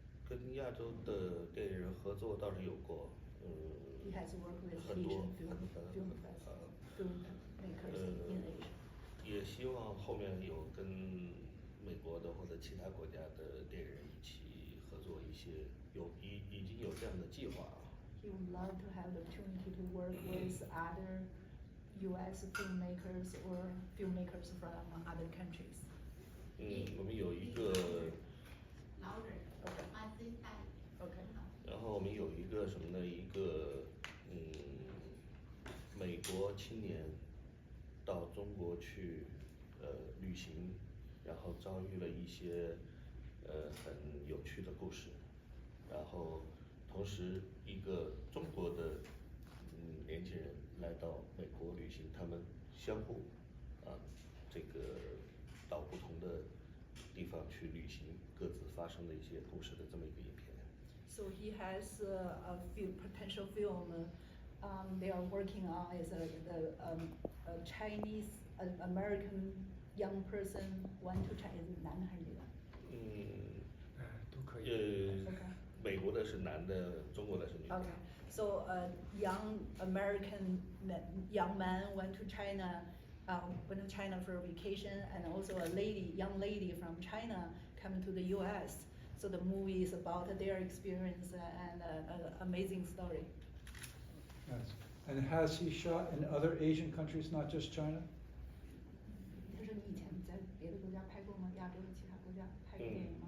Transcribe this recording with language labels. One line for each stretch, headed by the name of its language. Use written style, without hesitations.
Chinese: 跟亚洲的电影人合作倒是有过，
English: He has worked with
Chinese: 很多
English: Asian filmmakers in Asia.
Chinese: 也希望后面有跟美国的或者其他国家的电影人一起合作一些，已经有这样的计划啊。
English: He would love to have the opportunity to work with other U.S. filmmakers or filmmakers from other countries.
Chinese: 我们有一个，
English: Okay.
Chinese: 然后我们有一个什么呢？一个美国青年到中国去旅行，然后遭遇了一些很有趣的故事，然后同时一个中国的年轻人来到美国旅行，他们相互这个到不同的地方去旅行，各自发生的一些故事的这么一个影片。
English: So he has a few potential film they are working on is a Chinese American young person went to China
Chinese: 男的还是女的？都可以。
English: Okay.
Chinese: 美国的是男的，中国的是女的。
English: Okay. So a young American young man went to China for a vacation, and also a young lady from China coming to the U.S. So the movie is about their experience and an amazing story. Nice. And has he shot in other Asian countries, not just China?
Chinese: 他说你以前在别的国家拍过吗？亚洲的其他国家拍过电影吗？